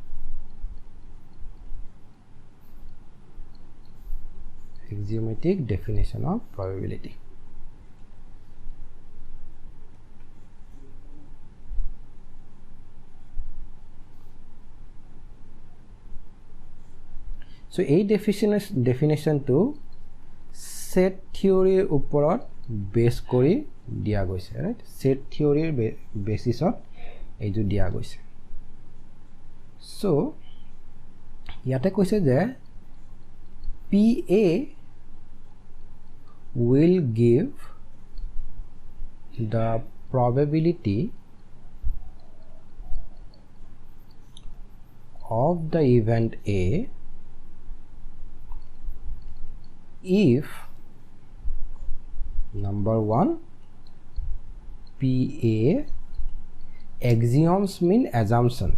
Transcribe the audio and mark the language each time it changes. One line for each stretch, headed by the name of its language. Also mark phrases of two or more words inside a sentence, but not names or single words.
English: Axiomatic definition of probability.
Assamese: So এই definition to
English: set theory
Assamese: ওপৰত বেস কৰি দিয়া গৈছে,
English: right? Set theory basis of
Assamese: এইটো দিয়া গৈছে. So ইয়াতে কৈছে যে PA
English: will give the probability of the event A if number 1 PA axioms mean assumptions.